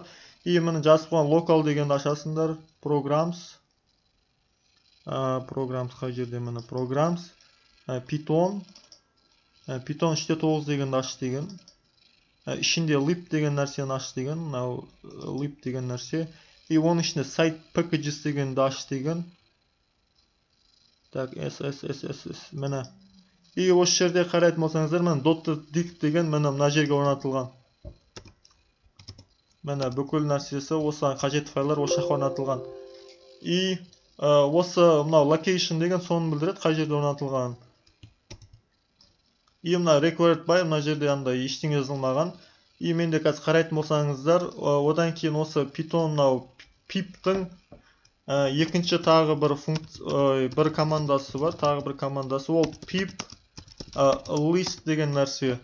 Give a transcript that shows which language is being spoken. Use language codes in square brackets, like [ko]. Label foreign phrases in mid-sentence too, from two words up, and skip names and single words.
[kk] И міне жазып қойған local дегенді ашасыңдар, programs қай жерде, міне programs, Python 3.9 дегенді аш деген. Ішінде lib деген нәрсені аш деген, lib деген нәрсе. И оның ішінде [en] site packages [kk] дегенді аш деген. Так, SSSS, міне. И осы жерде қарайтын болсаңыздар, міне .dict деген мына жерге орнатылған. Міне бүкіл нәрсесі, осыған қажетті файлар осы жаққа орнатылған. И осы мынау location деген соны білдіреді, қай жерде орнатылған. И мына [en] required by, [kk] мына жерде андай ештеңе жазылмаған. И менде қазір қарайтын болсаңыздар, одан кейін осы Python мынау pip-тің екінші тағы бір командасы бар, тағы бір командасы, ол [en] pip list [kk] деген нәрсе.